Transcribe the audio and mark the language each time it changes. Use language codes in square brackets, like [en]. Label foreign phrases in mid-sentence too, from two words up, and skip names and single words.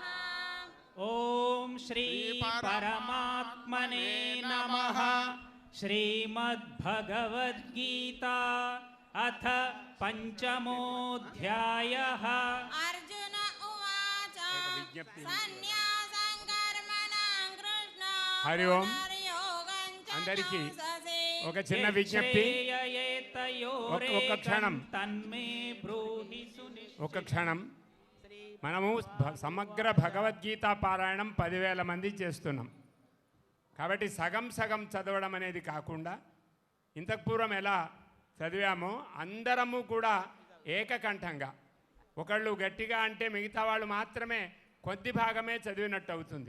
[sa] ॐ श्री परमात्मने नमः। श्रीमद्भगवद्गीता अथ पंचमोऽध्यायः। अर्जुन उवाच सन्न्यासं कर्मणां कृष्ण हरि ओं. पुनर्योगं च [te] అందరికీ [sa] జ్ఞాససి. [te] ఒక చిన్న విజ్ఞప్తి. ఒక్క క్షణం. [sa] తన్మే బ్రూహి సునిశ్చితం. [te] ఒక క్షణం. మనము సమగ్ర భగవద్గీత పారాయణం 10,000 మంది చేస్తున్నాం. కాబట్టి సగం సగం చదవడం అనేది కాకుండా ఇంతకు పూర్వం ఎలా చదివామో అందరము కూడా ఏకకంఠంగా, ఒకళ్ళు గట్టిగా అంటే మిగతా వాళ్ళు మాత్రమే కొద్ది భాగమే చదివినట్టు అవుతుంది.